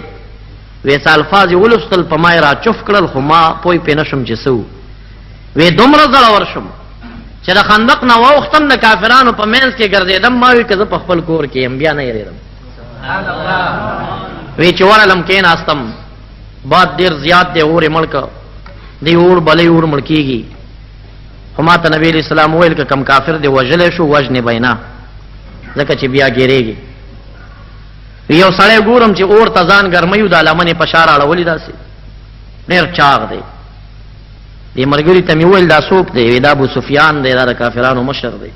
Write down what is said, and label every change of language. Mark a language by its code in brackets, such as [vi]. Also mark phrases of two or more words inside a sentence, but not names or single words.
[ps] وی څه الفاظ یې ولوستل، په ما یې را چف کړل خو ما پوی پې نه شم چې څه و. وی دومره زړور شم چې د خندق نه واوښتم، د کافرانو په منځ کې ګرځېدم، ما وی که زه په خپل کور کې یم بیا نه یېرېدم. وی چې ورغلم کېناستم، باد ډېر زیات دی، اور یې مړ که، دی اور بلی اور مړ کېږي. خو ما ته نبی [ar] علیہ السلام [ps] وویل که کم کافر دی وژلی شو وژنې به یې نه، ځکه چې بیا ګیرېږي. یو سړی ګورم چې اور ته ځان ګرموي، دا لمنې په شا راړولي، داسې ډېر چاغ دی. دې ملګري ته مې وویل دا څوک دی؟ وی دا ابو سفیان دی، دا د کافرانو مشر دی.